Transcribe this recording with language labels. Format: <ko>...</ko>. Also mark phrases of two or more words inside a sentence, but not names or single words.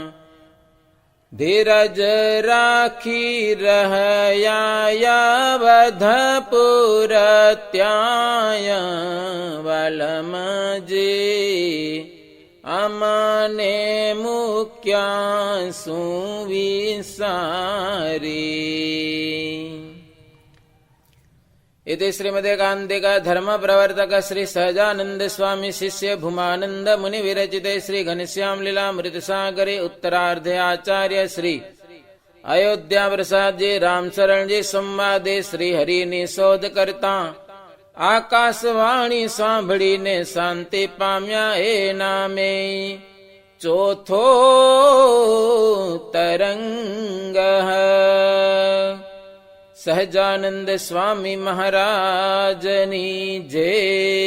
<gu>ધીરજ રાખી રહ્યા અવધપુર ત્યાંય, વાલમજી અમને મૂક્યા શું વિસારી.</gu> <sa>इति श्रीमदेकान्तिक धर्म प्रवर्तक श्री सहजानंद स्वामी शिष्य भूमानंद मुनि विरचिते श्री घनश्याम लीलामृत सागरे उत्तरार्धे आचार्य श्री अयोध्या प्रसाद जी राम शरण जी संवादे श्री हरि</sa> <gu>ની શોધ કરતા આકાશવાણી સાંભળીને શાંતિ પામ્યા એ નામે ચોથો તરંગ. સહજાનંદ સ્વામી મહારાજની જય.</gu>